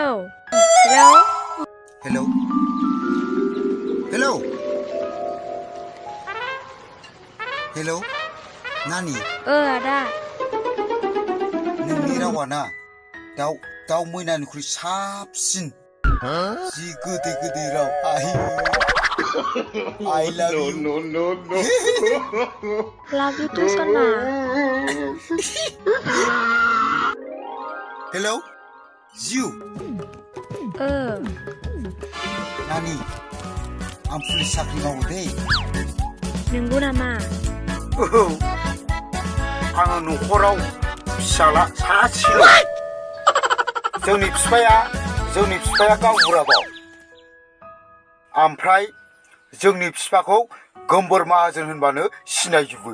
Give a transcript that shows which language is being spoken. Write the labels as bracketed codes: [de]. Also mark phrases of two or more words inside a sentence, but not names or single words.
[brx] हेलौ? हेलौ नानि आदा नोंनि रावा ना दाउ मैनानिख्रुइ साबसिन जि गोदै राव [en] I love you No love you too सना [brx] हेलौ जिउ नानि आं पुलिस साख्रि मावो दै नंगौ नामा आङो न'खराव फिसाला सासेल' जोंनि बिफाया गावबुराबाव ओमफ्राय जोंनि बिफाखौ गोमबोर माहाजोन होनबानो सिनायजोबो